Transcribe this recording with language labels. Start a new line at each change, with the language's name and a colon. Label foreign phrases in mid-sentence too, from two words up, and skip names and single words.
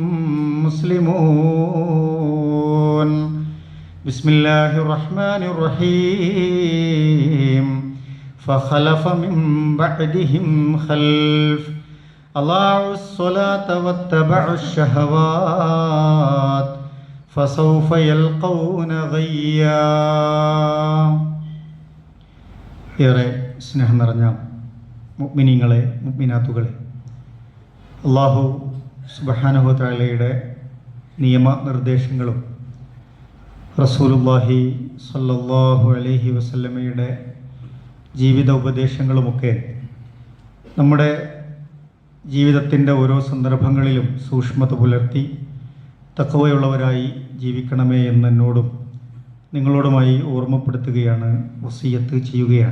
Arabic: مسلمون بسم الله الرحمن الرحيم فخلف من بعدهم خلف أضاعوا الصلاة واتبعوا الشهوات فسوف يلقون غيا
Malayalam: ഏറെ സ്നേഹം നിറഞ്ഞ മുഅ്മിനീങ്ങളെ മുഅ്മിനാത്തുകളെ,
Arabic: الله سبحانه و تعالى
Malayalam: നിയമനിർദ്ദേശങ്ങളും
Arabic: رسول الله صلى الله عليه وسلم
Malayalam: ജീവിത ഉപദേശങ്ങളുമൊക്കെ നമ്മുടെ ജീവിതത്തിൻ്റെ ഓരോ സന്ദർഭങ്ങളിലും സൂക്ഷ്മത പുലർത്തി തഖ്വയുള്ളവരായി ജീവിക്കണമേ എന്ന് എന്നോടും നിങ്ങളോടുമായി ഓർമ്മപ്പെടുത്തുകയാണ്, വസിയത്ത് ചെയ്യുകയാണ്.